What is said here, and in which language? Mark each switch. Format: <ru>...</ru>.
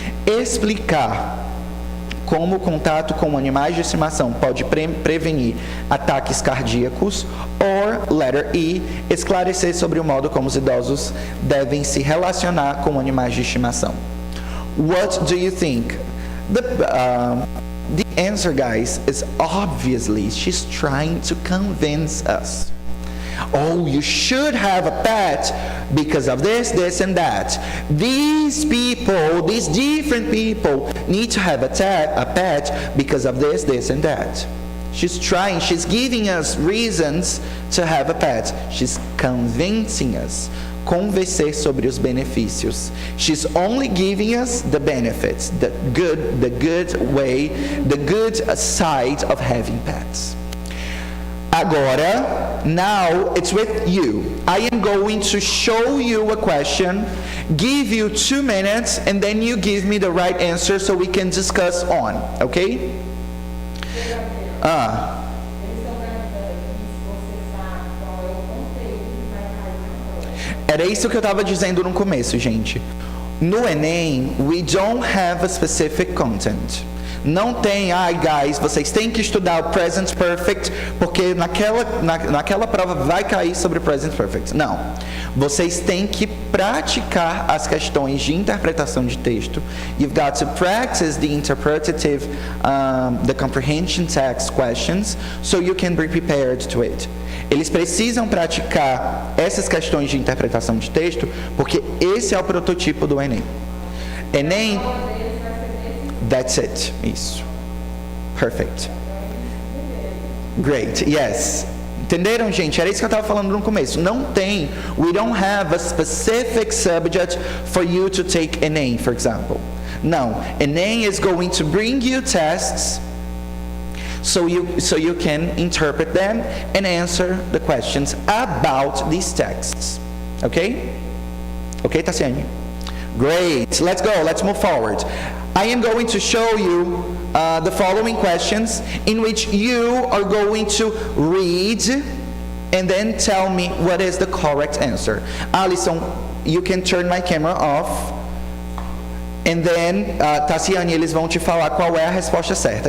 <pt>Explicar como o contato com animais de estimação pode prevenir ataques cardíacos.</pt> <en>Or, letter E,</en> <pt>esclarecer sobre o modo como os idosos devem se relacionar com animais de estimação.</pt> <en>What do you think? The answer, guys, is obviously she's trying to convince us. Oh, you should have a pet because of this, this, and that. These people, these different people need to have a pet because of this, this, and that. She's trying, she's giving us reasons to have a pet. She's convincing us.</en> <pt>Convencer sobre os benefícios.</pt> <en>She's only giving us the benefits, the good way, the good side of having pets. Agora, now it's with you. I am going to show you a question, give you 2 minutes, and then you give me the right answer so we can discuss on, okay?</en> <pt>Era isso que eu estava dizendo no começo, gente.</pt> <en>No Enem, we don't have a specific content.</en> <pt>Não tem, guys, vocês têm que estudar o present perfect, porque naquela prova vai cair sobre o present perfect. Não. Vocês têm que praticar as questões de interpretação de texto.</pt> <en>You've got to practice the interpretative, the comprehension text questions, so you can be prepared to it.</en> <pt>Eles precisam praticar essas questões de interpretação de texto, porque esse é o prototipo do Enem.</pt> <en>Enem... That's it.</en> <pt>Isso.</pt> <en>Perfect. Great. Yes.</en> <pt>Entenderam, gente? Era isso que eu estava falando no começo. Não tem.</pt> <en>We don't have a specific subject for you to take Enem, for example.</en> <pt>Não.</pt> <en>Enem is going to bring you tests so you can interpret them and answer the questions about these texts. Okay? Okay, Tassiane? Great. Let's go. Let's move forward. I am going to show you the following questions in which you are going to read and then tell me what is the correct answer. Alison, you can turn my camera off. And then,</en> <pt>Tassiane, eles vão te falar qual é a resposta certa.</pt>